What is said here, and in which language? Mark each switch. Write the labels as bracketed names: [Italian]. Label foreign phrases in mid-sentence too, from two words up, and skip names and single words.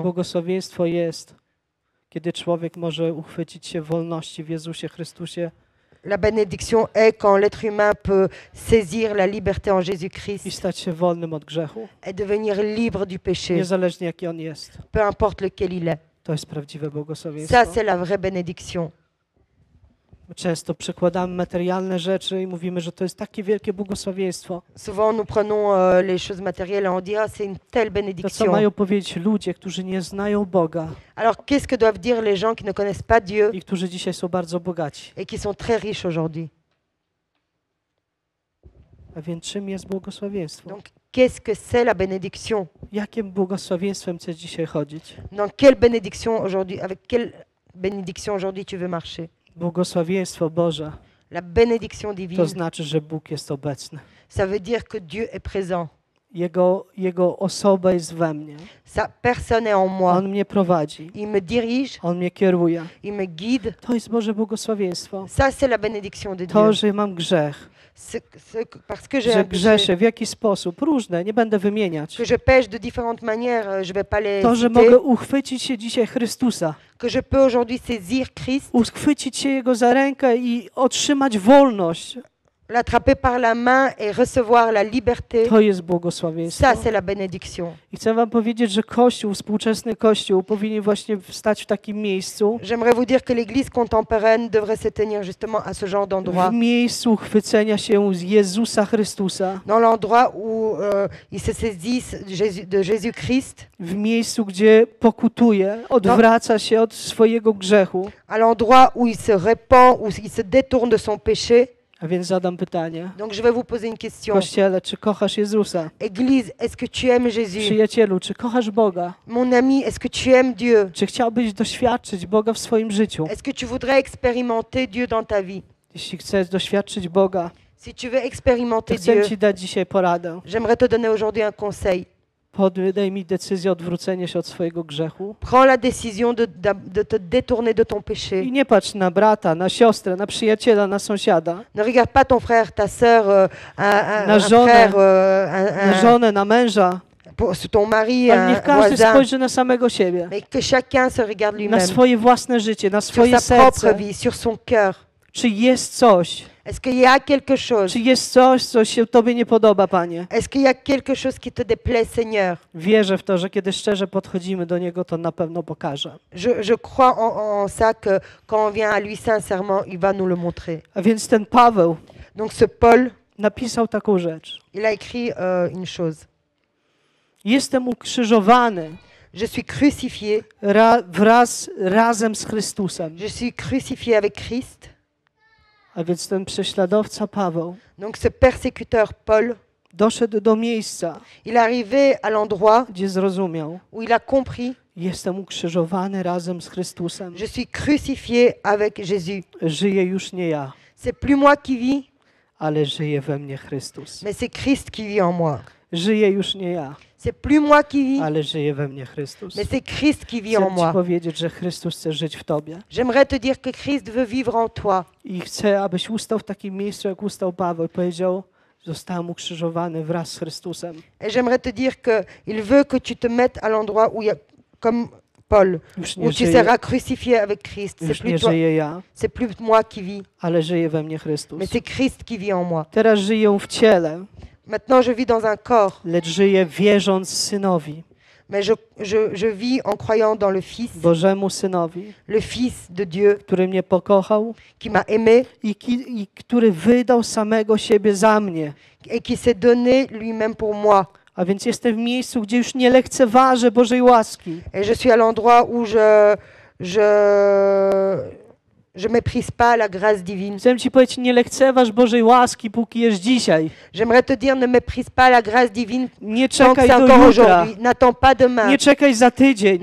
[Polish] Błogosławieństwo jest, kiedy człowiek może uchwycić się wolności w Jezusie Chrystusie [French] La bénédiction est quand l'être humain peut saisir la liberté en Jésus-Christ [Polish] i stać się wolnym od grzechu, [French] et devenir libre du péché, [Polish] niezależnie jaki on jest. [French] peu importe lequel il est. [Polish] To jest prawdziwe [French] Ça, [Polish] błogosławieństwo. [French] c'est la vraie bénédiction. [Polish] Często przykładamy materialne rzeczy i mówimy, że to jest takie wielkie błogosławieństwo. [French] Souvent, nous prenons les choses matérielles et on dit, ah, c'est une telle [Polish] To, co [French] bénédiction. [Polish] mają powiedzieć ludzie, którzy nie znają Boga [French] Alors, qu'est-ce que doivent dire les gens qui ne connaissent pas Dieu [Polish] i którzy dzisiaj są bardzo bogaci? [French] et qui sont très riches aujourd'hui? [Polish] A więc czym jest błogosławieństwo? [French] Donc, qu'est-ce que c'est la bénédiction? [Polish] Jakim błogosławieństwem chcesz dzisiaj chodzić? [French] Dans quelle bénédiction aujourd'hui, avec quelle bénédiction aujourd'hui tu veux marcher? [Polish] Błogosławieństwo Boże [French] La bénédiction divine, [Polish] to znaczy, że Bóg jest obecny. [French] ça veut dire que Dieu est présent. [Polish] Jego osoba jest we mnie. [French] Sa personne est en moi. [Polish] On mnie prowadzi. [French] Il me dirige, [Polish] On mnie kieruje. [French] il me guide. [Polish] To jest Boże błogosławieństwo. [French] Ça, c'est la bénédiction de Dieu. [Polish] To, że mam grzech, [French] Parce que j'ai [Polish] że [French] un péché, [Polish] grzeszę w jakiś sposób, różne, nie będę wymieniać. [French] que je pêche de différentes manières, je vais pas les [Polish] To, że [French] citer, [Polish] mogę uchwycić się dzisiaj Chrystusa, [French] que je peux aujourd'hui saisir Christ, [Polish] uchwycić się Jego za rękę i otrzymać wolność. [French] l'attraper par la main et recevoir la liberté. [Polish] To jest błogosławieństwo. [French] Ça, c'est la bénédiction. [Polish] I chcę wam powiedzieć, że Kościół, współczesny Kościół powinien właśnie stać w takim miejscu, [French] J'aimerais vous dire que l'Église contemporaine devrait se tenir justement à ce genre d'endroit, [Polish] w miejscu chwycenia się z Jezusa Chrystusa, [French] dans l'endroit où ils se saisissent de Jésus-Christ, [Polish] w miejscu, gdzie pokutuje, odwraca się od swojego grzechu. [French] à l'endroit où il se répand, où il se détourne de son péché. [Polish] A więc zadam pytanie. [French] Donc je vais vous poser une question. [Polish] Kościele, czy kochasz Jezusa? [French] Église, est-ce que tu aimes Jésus? [Polish] Przyjacielu, czy kochasz Boga? [French] Mon ami, est-ce que tu aimes Dieu? [Polish] Czy chciałbyś doświadczyć Boga w swoim życiu? [French] Est-ce que tu voudrais expérimenter Dieu dans ta vie? [Polish] Jeśli chcesz doświadczyć Boga, [French] Si tu veux [Polish] to [French] expérimenter [Polish] chcę [French] Dieu, [Polish] Ci dać dzisiaj poradę. [French] j'aimerais te donner aujourd'hui un conseil. [Polish] Podejmij decyzję odwrócenia się od swojego grzechu. [French] Prends la décision de te détourner de ton péché. [Polish] I nie patrz na brata, na siostrę, na przyjaciela, na sąsiada, [French] Ne regarde pas ton frère, ta sœur, un [Polish] Na żonę, [French] frère, [Polish] na żonę, na męża, [French] ton mari, [Polish] ale [French] un [Polish] niech każdy [French] voisin, [Polish] spojrzy na samego siebie, [French] mais que chacun se regarde [Polish] na [French] lui-même, [Polish] swoje własne życie, na [French] sur [Polish] swoje [French] sa propre [Polish] serce. [French] vie, sur son cœur. [Polish] Czy jest coś, [French] Est-ce qu'il y a quelque chose? [Polish] czy jest coś, co się Tobie nie podoba, Panie? [French] Est-ce qu'il y a quelque chose qui te déplaît, Seigneur? [Polish] Wierzę w to, że kiedy szczerze podchodzimy do Niego, to na pewno pokaże. [French] Je crois en ça que quand on vient à lui sincèrement, il va nous le montrer. [Polish] A więc ten Paweł [French] Donc ce Paul, [Polish] napisał taką rzecz. [French] il a écrit une chose. [Polish] Jestem ukrzyżowany [French] Je suis crucifié. [Polish] razem z Chrystusem. [French] Je suis crucifié avec Christ. [Polish] A więc ten prześladowca Paweł [French] Donc ce persécuteur Paul, [Polish] doszedł do miejsca, [French] Il est arrivé à l'endroit [Polish] gdzie zrozumiał, [French] où il a compris, [Polish] jestem ukrzyżowany razem z Chrystusem. [French] je suis crucifié avec Jésus. [Polish] Żyję już nie ja, [French] C'est plus moi qui vis, [Polish] ale żyje we mnie Chrystus. [French] mais c'est Christ qui vit en moi. [Polish] Żyję już nie ja, [French] C'est plus moi qui vis, [Polish] ale żyje we mnie Chrystus. [French] mais c'est Christ qui vit [Polish] Chcę [French] en [Polish] Ci [French] moi. [Polish] powiedzieć, że Chrystus chce żyć w Tobie. [French] J'aimerais te dire que Christ veut vivre en toi. [Polish] I chcę, abyś ustał w takim miejscu, jak ustał Paweł i powiedział, zostałem ukrzyżowany wraz z Chrystusem. [French] Et j'aimerais te dire qu'il veut que tu te mettes à l'endroit où il y a, comme Paul, [Polish] Już nie [French] où tu [Polish] żyję, [French] seras crucifié avec Christ. [Polish] już nie żyję ja, [French] C'est plus moi qui vis, [Polish] ale żyje we mnie Chrystus. [French] mais c'est Christ qui vit en moi. [Polish] Teraz żyję w ciele, [French] Maintenant, je vis dans un corps, [Polish] lecz żyję wierząc Synowi, [French] mais je vis en croyant dans le Fils, [Polish] Bożemu Synowi, [French] le Fils de Dieu [Polish] który mnie pokochał [French] qui m'a aimé [Polish] i który wydał samego siebie za mnie. [French] et qui s'est donné lui-même pour moi. [Polish] A więc jestem w miejscu, gdzie już nie lekceważę Bożej łaski. [French] Et je suis à l'endroit où je méprise pas la grâce divine. [Polish] Chcę Ci powiedzieć, nie lekceważ Bożej łaski, póki jest dzisiaj. [French] J'aimerais te dire, ne méprise pas la grâce divine [Polish] Nie [French] tant que [Polish] czekaj [French] c'est [Polish] do [French] encore [Polish] jutra. [French] aujourd'hui. N'attends pas demain. [Polish] Nie czekaj za tydzień.